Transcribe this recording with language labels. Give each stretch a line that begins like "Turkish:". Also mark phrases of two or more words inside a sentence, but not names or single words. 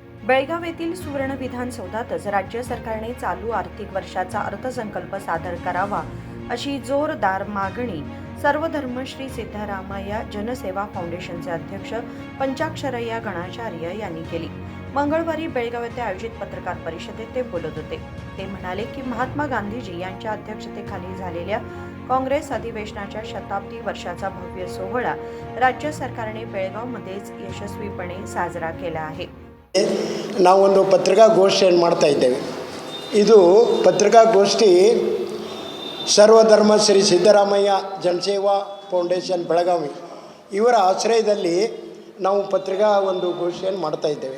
Marathi: बेळगाव येथील सुवर्ण विधानसौधातच राज्य सरकारने चालू आर्थिक वर्षाचा अर्थसंकल्प सादर करावा अशी जोरदार मागणी सर्वधर्म श्री सिद्धरामय्या जनसेवा फाउंडेशनचे अध्यक्ष पंचाक्षरय्या गणाचार्य यांनी केली। मंगळवारी बेळगाव येथे आयोजित पत्रकार परिषदेत ते बोलत होते। ते म्हणाले की महात्मा गांधीजी यांच्या अध्यक्षतेखाली झालेल्या काँग्रेस अधिवेशनाच्या शताब्दी वर्षाचा भव्य सोहळा राज्य सरकारने बेळगावमध्येच यशस्वीपणे साजरा केला आहे।
Kannada: ನಾವೊಂದು ಪತ್ರಿಕಾಗೋಷ್ಠಿಯನ್ನು ಮಾಡ್ತಾ ಇದ್ದೇವೆ। ಇದು ಪತ್ರಿಕಾಗೋಷ್ಠಿ ಸರ್ವಧರ್ಮ ಶ್ರೀ ಸಿದ್ದರಾಮಯ್ಯ ಜನಸೇವಾ ಫೌಂಡೇಶನ್ ಬೆಳಗಾವಿ ಇವರ ಆಶ್ರಯದಲ್ಲಿ ನಾವು ಪತ್ರಿಕಾ ಒಂದು ಗೋಷ್ಠಿಯನ್ನು ಮಾಡ್ತಾ ಇದ್ದೇವೆ।